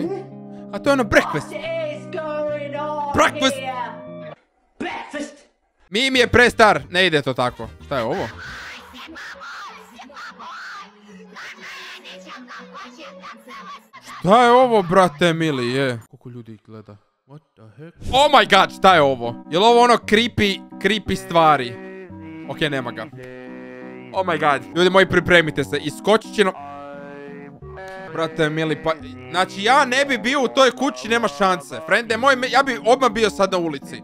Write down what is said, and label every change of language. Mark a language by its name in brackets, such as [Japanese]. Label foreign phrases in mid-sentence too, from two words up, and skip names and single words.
[Bosnian] A to je ono breakfast. Breakfast! Mi je prestar, ne ide to tako. Šta je ovo? Šta je ovo, brate mili, je? Koliko ljudi gleda? [English] What the heck? Oh my god, [Bosnian] šta je ovo? Je li ovo ono creepy stvari? Okej, nema ga. [English] Oh my god. [Bosnian] Ljudi moji, pripremite se. Iskočit će no... Brate mili, pa... Znači, ja ne bi bio u toj kući, nema šanse. Frende moj, ja bi odmah bio sad na ulici.